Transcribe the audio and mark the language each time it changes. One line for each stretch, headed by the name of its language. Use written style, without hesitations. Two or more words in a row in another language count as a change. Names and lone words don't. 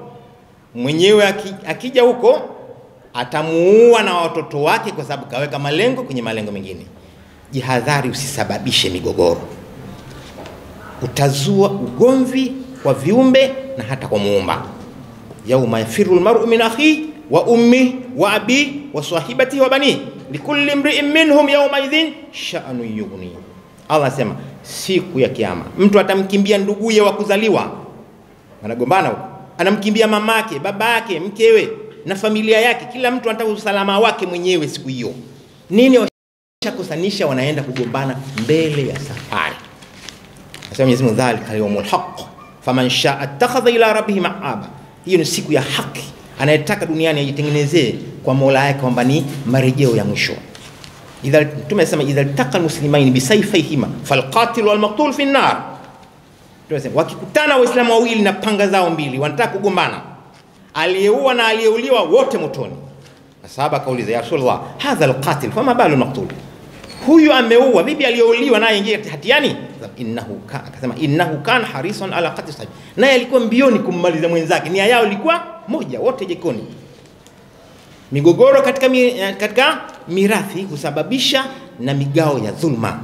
Swahili: Mwenyewe akija huko atamuua na watoto wake kwa sababu kaweka malengo kwenye malengo mengine. Jihadhari usisababishe migogoro. Utazua ugomvi kwa viumbe na hata kwa Muumba.
Arabic: يوم يفر المرء من أخيه وأمه وأبيه وصاحبته وبنيه لكل امرئ منهم يومئذ شأن يغنيه.
Swahili: Allah anasema siku ya kiyama mtu atamkimbia nduguye wa kuzaliwa, wanagombana huko, anamkimbia mamake, babake, mkewe na familia yake. Kila mtu anataka usalama wake mwenyewe siku hiyo. Nini washakusanisha? Wanaenda kugombana mbele ya safari. Asema Mwenyezi Mungu,
Arabic: ذلك اليوم الحق فمن شاء اتخذ إلى ربه مآبا.
Swahili: Hiyo ni siku ya haki. Anayetaka duniani ajitengenezee kwa Mola yake kwamba ni marejeo ya mwisho.
Arabic: Idha tumesema إذا التقى المسلمان بسيفيهما فالقاتل والمقتول في النار.
Swahili: Tumesema wakikutana waislamu wawili na panga zao mbili wanataka kugombana, aliyeua na aliyeuliwa wote motoni. Sahaba kauliza,
Arabic: يا رسول الله هذا القاتل فما بال المقتول?
Swahili: Huyu ameua, bibi aliyeuliwa naye ingie hatiani?
Arabic: Akasema إنه كان حريصا على قتل صاحبه.
Swahili: Naye alikuwa mbioni kummaliza mwenzake, nia yao ilikuwa moja, wote jikoni. Migogoro katika mirathi husababisha na migao ya dhulma.